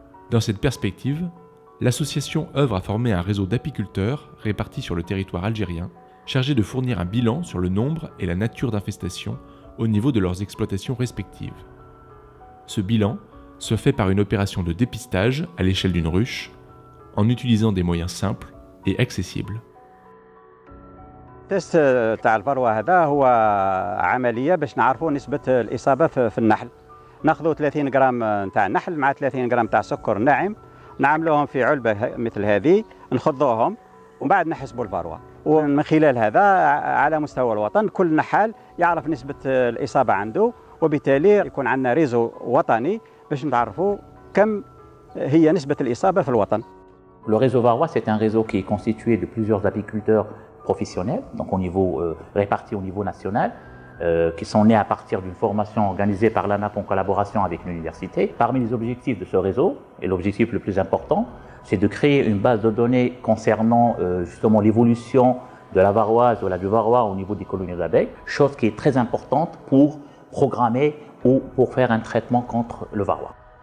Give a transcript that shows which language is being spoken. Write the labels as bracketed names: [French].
[French] Dans cette perspective, l'association œuvre à former un réseau d'apiculteurs répartis sur le territoire algérien, chargé de fournir un bilan sur le nombre et la nature d'infestation au niveau de leurs exploitations respectives. Ce bilan se fait par une opération de dépistage à l'échelle d'une ruche, en utilisant des moyens simples et accessibles. [Arabic] التست تاع الفروة هذا هو عملية باش نعرفوا نسبة الإصابة في النحل. ناخذوا 30 غرام نتاع النحل مع 30 غرام تاع سكر ناعم، نعملوهم في علبة مثل هذه، نخضوهم ومن بعد نحسبوا الفروة. ومن خلال هذا على مستوى الوطن كل نحال يعرف نسبة الإصابة عنده، وبالتالي يكون عندنا ريزو وطني باش نعرفوا كم هي نسبة الإصابة في الوطن. [French] Le réseau varrois, c'est un réseau qui est constitué de plusieurs apiculteurs professionnels, donc répartis au niveau national, qui sont nés à partir d'une formation organisée par l'ANAP en collaboration avec l'université. Parmi les objectifs de ce réseau, et l'objectif le plus important, c'est de créer une base de données concernant justement l'évolution de la varroise ou du varroa au niveau des colonies d'abeilles, chose qui est très importante pour programmer ou pour faire un traitement contre le varroa.